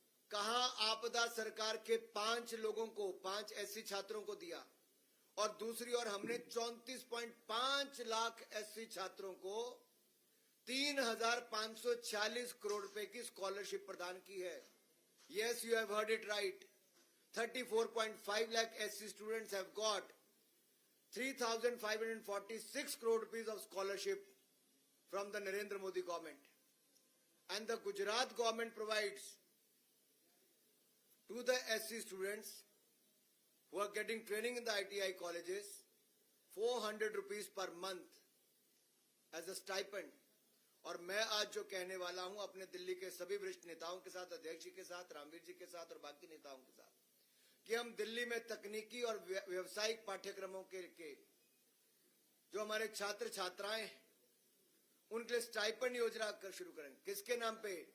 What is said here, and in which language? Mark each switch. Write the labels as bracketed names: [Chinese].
[Hindi] कहां आपदा सरकार के 5 लोगों को, 5 एससी छात्रों को दिया, और दूसरी ओर हमने 34.5 लाख एससी छात्रों को 3,546 करोड़ रुपए की स्कॉलरशिप प्रदान की है। [English] Yes, you have heard it right. 34.5 lakh SC students have got 3,546 crore rupees of scholarship from the Narendra Modi government. And the Gujarat government provides to the SC students who are getting training in the ITI colleges 400 rupees per month as a stipend. [Hindi] और मैं आज जो कहने वाला हूं अपने दिल्ली के सभी वरिष्ठ नेताओं के साथ, अध्यक्ष जी के साथ, रामवीर जी के साथ और बाकी नेताओं के साथ, कि हम दिल्ली में तकनीकी और व्यवसायिक पाठ्यक्रमों के जो हमारे छात्र छात्राएं हैं उनके लिए स्टाइपेंड योजना कर शुरू करेंगे। किसके नाम पे?